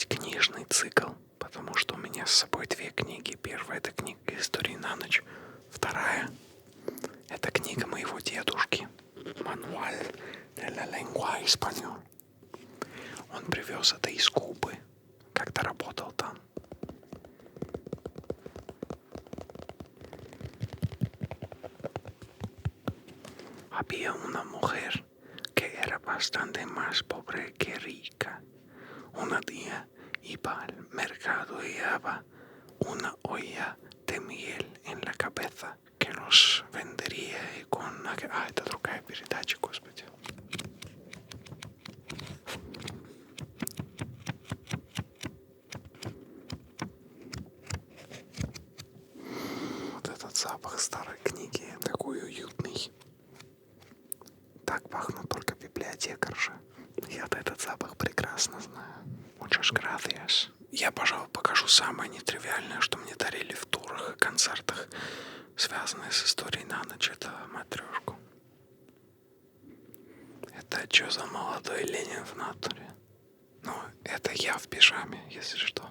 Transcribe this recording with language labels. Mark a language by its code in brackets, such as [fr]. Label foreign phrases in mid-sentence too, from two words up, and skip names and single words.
[ru] книжный цикл, потому что у меня с собой две книги. Первая — это книга «Истории на ночь». Вторая — это книга моего дедушки «Мануаль de la lengua español». Он привез это из Кубы, когда работал там. [es] Había una mujer que era bastante más pobre que rica. Un día iba al mercado y llevaba una olla de miel en la cabeza que los vendería y con... [ru] это другая передача, господи. Вот этот запах старой книги, такой уютный. Так пахнут только библиотекарши. Я-то этот запах прекрасно знаю. [es] Muchas gracias. [ru] Я, пожалуй, покажу самое нетривиальное, что мне дарили в турах и концертах, связанное с историей на ночь. Это матрешку. Это что за молодой Ленин в натуре? Ну, это я в пижаме, если что.